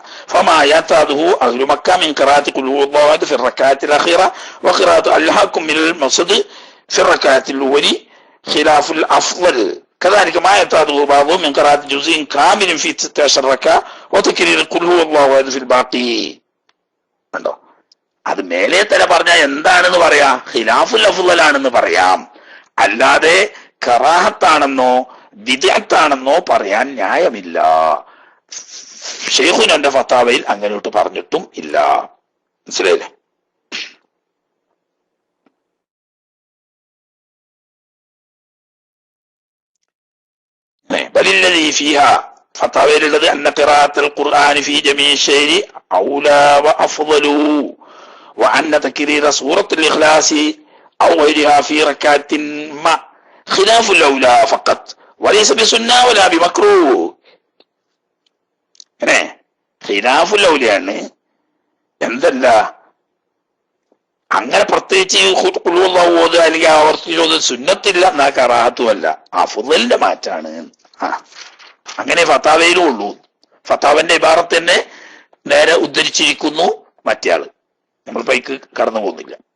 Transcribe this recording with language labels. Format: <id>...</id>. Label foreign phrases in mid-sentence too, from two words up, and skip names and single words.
<ar>فما يعتاده أهل مكة من قراءة قل هو الله أحد في الركعة الأخيرة وقراءة ألهاكم من المصد في الركعة الأولى خلاف الأفضل. كذلك ما يعتاده بعضهم من قراءة جزء كامل في 16 ركعة وتكرير قل هو الله أحد في الباقي.</ar> <ml>കണ്ടോ, അത് മേലെ തന്നെ പറഞ്ഞാൽ എന്താണെന്ന് പറയാം,</ml> <ar>خلاف الأفضل</ar> <ml>ആണെന്ന് പറയാം. അല്ലാതെ കറാഹത്താണെന്നോ ബിദ്അത്താണെന്നോ പറയാൻ ന്യായമില്ല. ഷെയ്ഖുനന്റെ ഫത്താവയിൽ അങ്ങനെയോട്ട് പറഞ്ഞിട്ടും ഇല്ല.</ml> <ar>മനസ്സിലായില്ലേ? بل الذي فيها, ഫത്താവയിലുള്ളത് أن قراءة القرآن في جميع السور أولى وأفضل وأن تكرير سورة الإخلاص أو غيرها في ركعة ما خلاف الأولى فقط وليس بسنة ولا بمكروه. خلاف الأولى</ar> <ml>എന്തല്ല, അങ്ങനെ പ്രത്യേകിച്ച് ഓതുക അല്ലെങ്കിൽ ആവർത്തിച്ചോത് സുന്നത്തില്ല, എന്നാ കറാഹത്തുമല്ല, അഫ്ളലിന്റെ മാറ്റാണ്. അങ്ങനെ ഫത്താവയിലും ഉള്ളൂ. ഫത്താവന്റെ ഇബാറത്ത് തന്നെ നേരെ ഉദ്ധരിച്ചിരിക്കുന്നു മറ്റേയാള്. നമ്മൾ പൈക്ക് കടന്നു പോകുന്നില്ല.</ml>